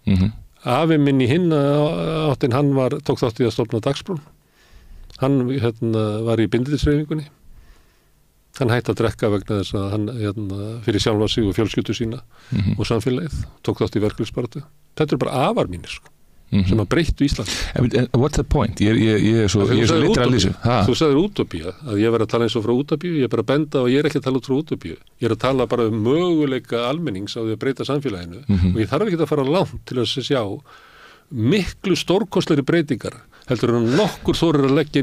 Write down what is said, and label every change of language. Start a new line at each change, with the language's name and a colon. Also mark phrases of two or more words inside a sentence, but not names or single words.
Icelandic: Afi minn í hinna áttin, hann tók þátt í að stofna Dagsbrún Hann var í bindindishreyfingunni. Hann hætti að drekka vegna þess að hann fyrir sjálfa sig og fjölskyldu sína og samfélagið, tók þátt í verkefnisbaráttu. Þetta bara afar mínir, sko, sem að breyttu Íslandi.
English: What's the point?
Icelandic: Ég er svo litra að lýsu. Þú sagðir útópía, að ég verið að tala eins og frá útópíu, ég er bara að benda og ég er ekki að tala út frá útópíu. Ég er að tala bara möguleika almennings á því að breyta samfélaginu og ég þarf ekki að fara langt til að sjá miklu stórkostlegri breytingar heldur en nokkur þorir að leggja inn í